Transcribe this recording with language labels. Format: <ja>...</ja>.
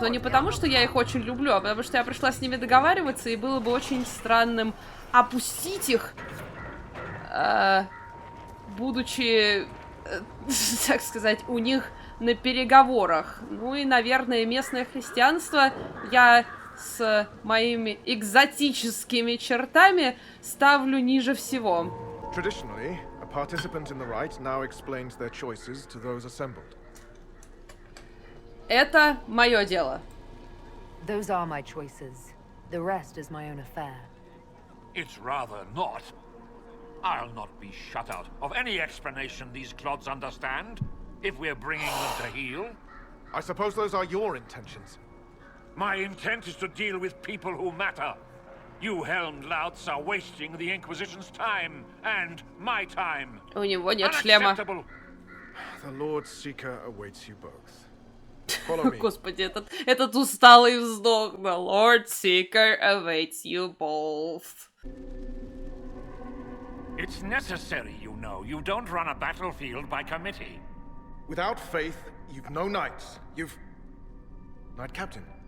<ru>Но не потому, что я их очень люблю, а потому что я пришла с ними договариваться, и было бы очень странным опустить их, будучи, так сказать, у них на переговорах. Ну и, наверное, местное христианство я с моими экзотическими чертами ставлю ниже всего.</ru> <en>Participant in the rite now explains their choices to those assembled.</en> <ru>Это мое дело.</ru> <en>Those are my choices. The rest is my own affair. It's rather not. I'll not be shut out of any explanation these clods understand, if we're bringing them to heel. I suppose those are your intentions. My intent is to deal with people who matter. You helmed louts are wasting the Inquisition's time and my time.</en> <ru>У него нет шлема.</ru> <en>The Lord Seeker awaits you both. Follow me.</en> <ru>Господи, этот усталый вздох.</ru> <en>The Lord Seeker awaits you both. It's necessary, you know. You don't run a battlefield by committee. Without faith, you've no knights. You've... Knight Captain.</en>